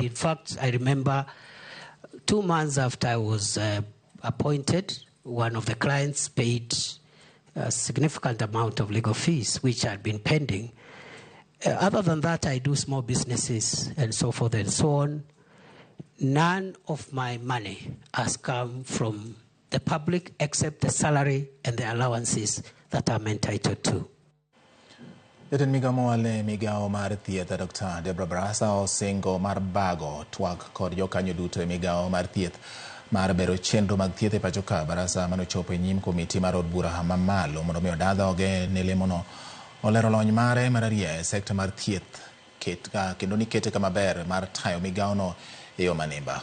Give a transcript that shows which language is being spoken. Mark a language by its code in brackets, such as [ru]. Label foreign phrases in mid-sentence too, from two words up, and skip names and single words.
[en] In fact, I remember 2 months after I was appointed, one of the clients paid a significant amount of legal fees, which had been pending. Other than that, I do small businesses and so forth and so on. None of my money has come from the public except the salary and the allowances that I'm entitled to. [luo] Jotend migao mowale migao mar thieth Dr. Deborah Barasa osingo mar bago twak kod jokanyo duto e migao mar thieth mar bero chenro mag thieth e pacho ka. Barasa manochopo e nyim komiti mar od bura mamalo mondo mi odadhoge ne lemono olero lony mare mar ariyo e sekta mar thieth kendo ni kete kama ber mar tayo migao no e yo manimba.